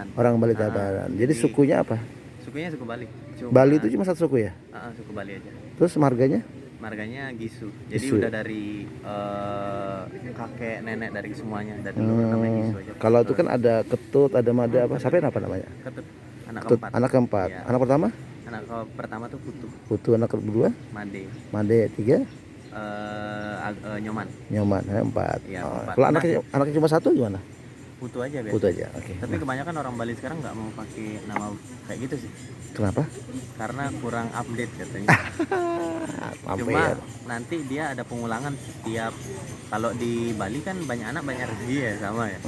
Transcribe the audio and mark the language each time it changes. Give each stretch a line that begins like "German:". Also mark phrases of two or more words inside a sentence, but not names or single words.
Indonesian: Orang Bali Tabanan. Jadi sukunya apa? Sukunya suku Bali. Bali itu cuma satu suku ya? Suku Bali aja. Terus marganya? Marganya Gisu. Jadi Gisu, udah ya? dari kakek nenek dari semuanya dari dulu namanya Gisu aja. Kalau itu kan ada Ketut, ada Mada, apa? Sampai apa namanya? Ketut. Anak Ketut, keempat. anak keempat. Iya. Anak pertama? Anak pertama tuh Putu. Putu, anak kedua? Made. Made, tiga? Nyoman. Nyoman, empat. Iya, Oh. empat. Kalau anaknya cuma satu gimana? Putu aja biasa. Putu aja, oke. Tapi kebanyakan orang Bali sekarang nggak mau pakai nama kayak gitu sih. Kenapa? Karena kurang update katanya. Mampir. Cuma nanti dia ada pengulangan setiap, kalau di Bali kan banyak anak banyak rezeki ya, sama ya.